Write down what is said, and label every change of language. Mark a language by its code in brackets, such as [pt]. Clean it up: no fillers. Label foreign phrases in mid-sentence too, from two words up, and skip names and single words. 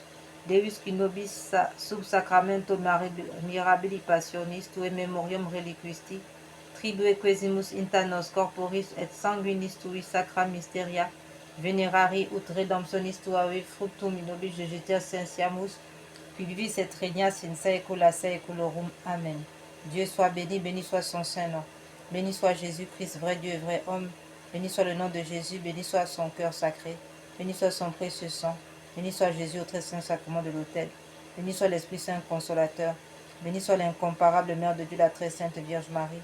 [la] Deus qui nobis sub sacramento mirabili passionis tue memoriam reliquisti, tribue quesimus inter nos corporis et sanguinis tui sacra mysteria, venerari ut redemptionis tuae fructum in nobis sensiamus, qui vivis et regnas in saecula saeculorum. Amen. [fr] Dieu soit béni, béni soit son saint nom. Béni soit Jésus-Christ, vrai Dieu et vrai homme. Béni soit le nom de Jésus, béni soit son cœur sacré. Béni soit son précieux sang. Béni soit Jésus au très saint sacrement de l'autel. Béni soit l'Esprit Saint consolateur. Béni soit l'incomparable Mère de Dieu, la très sainte Vierge Marie.